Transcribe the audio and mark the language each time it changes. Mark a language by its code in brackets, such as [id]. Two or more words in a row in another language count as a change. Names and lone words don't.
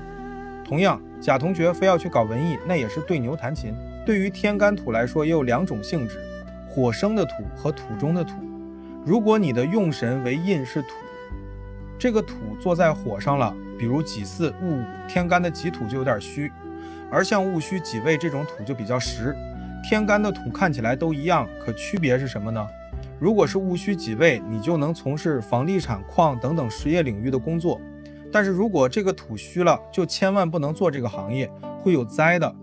[zh] 同樣，甲同學非要去搞文藝，那也是对牛彈琴。对於天干土來說，也有兩種性質，火生的土和土中的土。如果你的用神為印是土，這個土坐在火上了，比如己巳、戊午，天干的己土就有點虛，而像戊戌、己未這種土就比較實。天干的土看起來都一樣，可區別是什麼呢？如果是戊戌、己未，你就能從事房地產、礦等等實業領域的工作。但是如果這個土虛了，就千萬不能做這個行業，會有災的。